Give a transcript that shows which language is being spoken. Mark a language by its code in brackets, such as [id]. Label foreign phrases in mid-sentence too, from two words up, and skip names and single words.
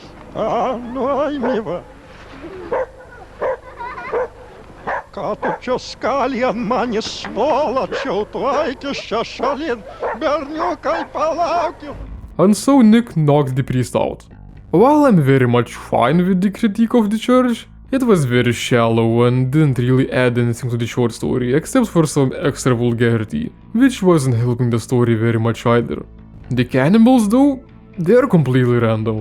[lt] Nu eimi va. Ką tu čia skali ant manęs svolačiau, tu eikis čia šalin, berniukai palaukit. [en] And so Nick knocked the priest out. While I'm very much fine with the critique of the church, it was very shallow and didn't really add anything to the short story except for some extra vulgarity, which wasn't helping the story very much either. The cannibals though, they're completely random.